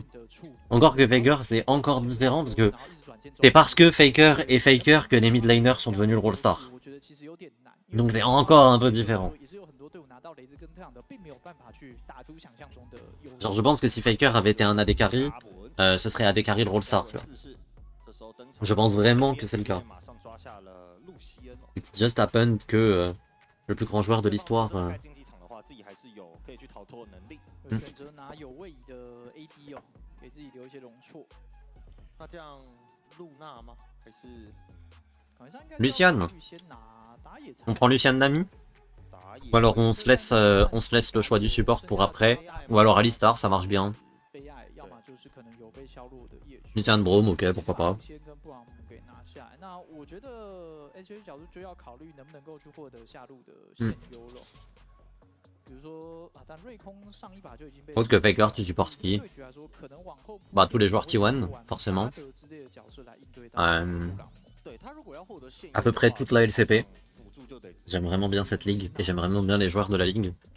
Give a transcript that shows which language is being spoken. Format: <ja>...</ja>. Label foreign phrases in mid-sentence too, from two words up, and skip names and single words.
<fr>Encore que Faker, c'est encore différent parce que c'est parce que Faker est Faker que les mid laners sont devenus le role star. Donc c'est encore un peu différent. Genre je pense que si Faker avait été un AD carry, ce serait AD carry le role star, tu vois. Je pense vraiment que c'est le cas.</fr> <en>It's just happened</en> <fr>que le plus grand joueur de l'histoire...</fr> <zh>可以去逃脱的能力，选择拿有位移的 AD 哦，给自己留一些容错。那这样露娜吗？还是</zh> <fr>Lucian? On prend Lucian Nami? Ou alors on se laisse le choix du support pour après? Ou alors Alistar, ça marche bien. Lucian Braum, ok, pourquoi pas.</fr> <zh>那我觉得 SH 角度就要考虑能不能够去获得下路的现优了。</zh> <fr>Autre que Faker, tu supportes qui? Bah tous les joueurs T1, forcément. À peu près toute la LCP. J'aime vraiment bien cette ligue, et j'aime vraiment bien les joueurs de la ligue.</fr>